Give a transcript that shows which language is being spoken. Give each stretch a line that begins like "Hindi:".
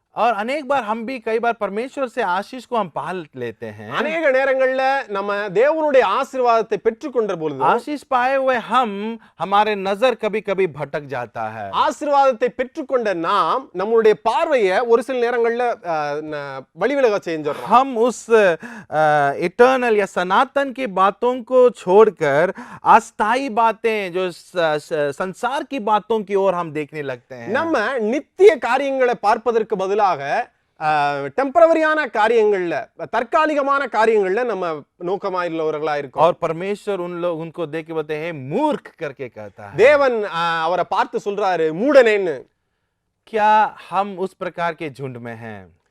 Hindi: और अनेक बार हम भी कई बार परमेश्वर से आशीष को हम पाल लेते हैं.
Tamil: அநேக நேரங்கள்ல நம்ம தேவனுடைய ஆசீர்வாதத்தை பெற்றுக்கொண்ட பொழுது
Hindi: आशीष पाए हुए हम हमारे नजर कभी कभी भटक जाता है.
Tamil: ஆசீர்வாதத்தை பெற்றுக்கொண்ட நாம் நம்மளுடைய பார்வையை ஒரு சில நேரங்கள்ல வழிவிலக செஞ்சிடறோம்.
Hindi: हम उस इटर्नल या सनातन की बातों को छोड़कर अस्थाई बातें जो संसार की बातों की ओर हम देखने लगते हैं.
Tamil: நம்ம நித்திய காரியங்களை பார்ப்பதற்கு பதிலாக டெம்பரவரியான காரியங்கள்ல, தற்காலிகமான காரியங்கள்ல நம்ம நோக்கமா உள்ளவர்களா இருக்கோம்.
Hindi: और परमेश्वर उनको देख के बोलते हैं मूर्ख करके कहता है.
Tamil: தேவன் அவரை பார்த்து சொல்றாரு மூடனேன்னு.
Hindi: क्या हम उस प्रकार के झुंड में हैं?